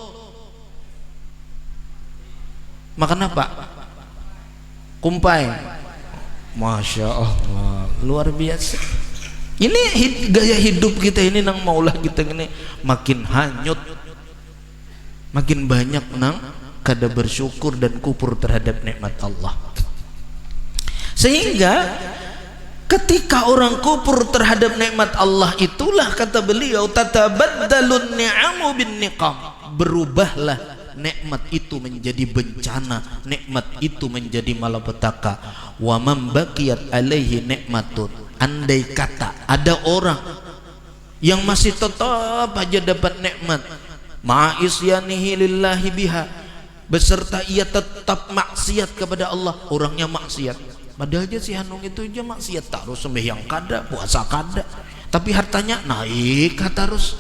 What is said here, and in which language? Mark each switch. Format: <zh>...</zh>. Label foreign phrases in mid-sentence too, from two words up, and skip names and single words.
<id>Makan apa? Kumpai.</id> <ar>ما شاء الله,</ar> <id>luar biasa.</id> <bjn>Ini gaya hidup kita ini nang maulah kita ini makin hanyut, makin banyak nang kada bersyukur dan kufur terhadap nikmat Allah.</bjn> <id>Sehingga ketika orang kufur terhadap nikmat Allah, itulah kata beliau,</id> <ar>تتبدل النعم بالنقم,</ar> <id>berubahlah nikmat itu menjadi bencana, nikmat itu menjadi malapetaka.</id> <ar>ومن بقيت عليه نعمة,</ar> <id>andai kata ada orang yang masih tetap aja dapat nikmat,</id> <ar>مع عصيانه لله بها,</ar> <id>beserta ia tetap maksiat kepada Allah, orangnya maksiat.</id> <bjn>Padahal aja si Hanung itu aja maksiat terus, sembahyang kada, puasa kada, tapi hartanya naik terus.</bjn>